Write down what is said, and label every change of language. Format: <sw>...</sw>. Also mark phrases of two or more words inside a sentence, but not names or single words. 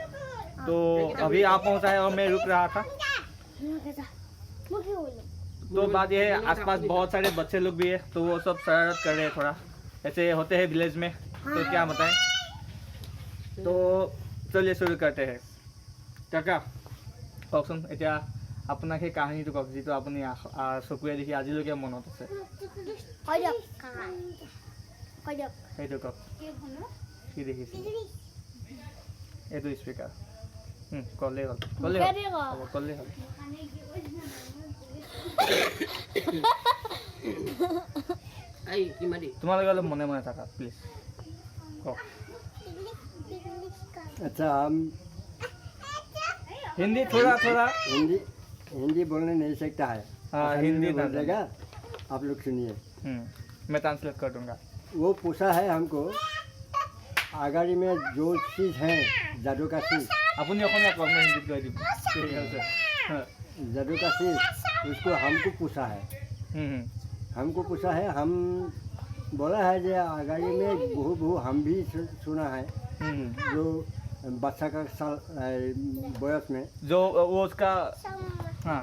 <hi>तो अभी आ पहुंचा है, और मैं रुक रहा था। तो बात यह है, आसपास बहुत सारे बच्चे लोग भी है, तो वो सब शरारत कर रहे हैं। थोड़ा ऐसे होते हैं विलेज में, तो क्या बताएं। तो चलिए शुरू करते हैं।</hi> <as>काका কওকচোন, এতিয়া আপোনাক সেই কাহিনীটো কওক, যিটো আপুনি চকুৰে দেখি আজিলৈকে মনত আছে। সেইটো কওক, কি দেখিছে? এইটো স্পীকাৰ ক'লেই হ'ল, ক'লেই হ'ল। তোমালোকে অলপ মনে মনে থাকা প্লিজ, কওক।</as> <hi>अच्छा, हम हिंदी थोड़ा हिंदी बोलने नहीं सकता है। हिंदी बोल देगा, आप लोग सुनिए। मैं ट्रांसलेट कर दूंगा। वो पूछा है हमको आगाड़ी में जो चीज़ है जादू का चीज़,</hi> <as>আপুনি অসমীয়া কওক মই হিন্দীত কৈ দিব ঠিক আছে</as> <hi>जादू का चीज़ उसको हमको पूछा है, हमको पूछा है। हम बोला है जो आगाड़ी में बहु हम भी सुना है जो बच्चा का साल बयस में जो वो उसका हाँ</hi>